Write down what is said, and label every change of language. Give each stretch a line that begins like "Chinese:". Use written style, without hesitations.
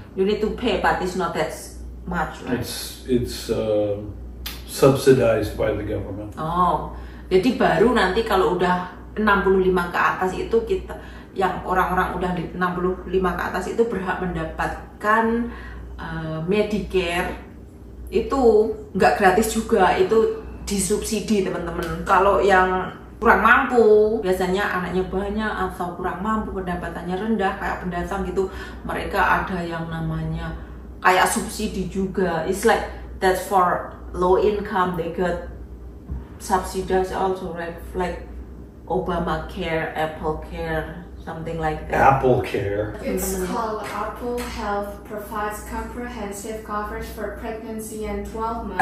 English: You need to pay, but it's not that much, right? It's subsidized by the government.
Indonesian: Oh, jadi baru nanti kalau udah 65 ke atas itu kita, yang orang-orang udah 65 ke atas itu berhak mendapatkan Medicare. Itu nggak gratis juga, itu disubsidi teman-teman. Kalau yang kurang mampu, biasanya anaknya banyak atau kurang mampu, pendapatannya rendah kayak pendatang gitu, mereka ada yang namanya kayak subsidi juga.
English: It's like that's for low income, they get subsidized also, right? Like Obamacare, Apple Care, something like that. Apple Care. It's called Apple Health, provides comprehensive coverage for pregnancy and 12 months.